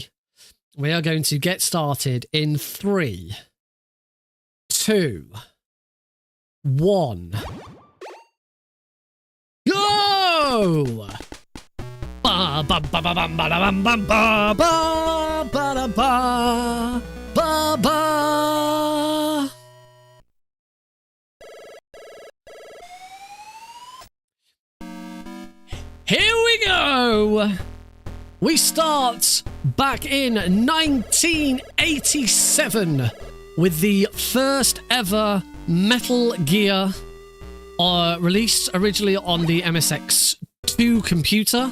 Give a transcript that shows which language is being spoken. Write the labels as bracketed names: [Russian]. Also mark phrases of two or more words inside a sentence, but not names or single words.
[English] We are going to get started in 3, 2, 1. Go! Ba ba ba ba ba ba ba ba ba ba ba ba ba ba. Here we go. we start back in 1987 with the first ever Metal Gear released originally on the MSX2 computer.